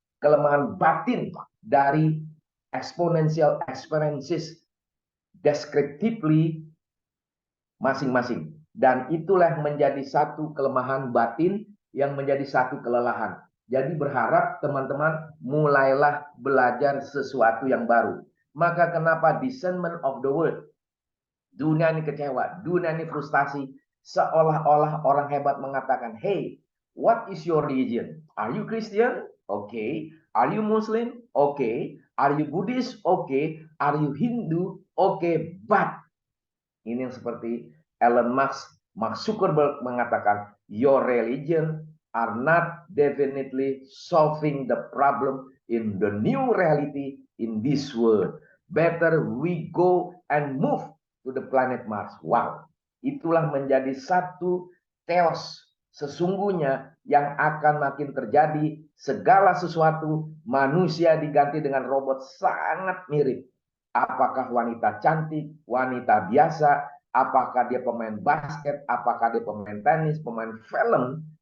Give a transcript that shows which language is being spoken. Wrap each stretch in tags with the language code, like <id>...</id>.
<id>Kelemahan batin dari exponential experiences descriptively masing-masing. Dan itulah menjadi satu kelemahan batin yang menjadi satu kelelahan. Jadi berharap teman-teman mulailah belajar sesuatu yang baru.</id> <en>Maka kenapa discernment of the word?</en> <id>Dunia ini kecewa, dunia ini frustasi.</id> <en>Seolah-olah orang hebat mengatakan, hey, what is your religion? Are you Christian? Okay. Are you Muslim? Okay. Are you Buddhist? Okay. Are you Hindu? Okay. But ini yang seperti Elon Musk, Mark Zuckerberg mengatakan, your religion are not definitely solving the problem in the new reality in this world. Better we go and move to the planet Mars.</en> <id>Wow, itulah menjadi satu chaos sesungguhnya yang akan makin terjadi. Segala sesuatu manusia diganti dengan robot sangat mirip. Apakah wanita cantik, wanita biasa, apakah dia pemain basket, apakah dia pemain tenis, pemain film.</id>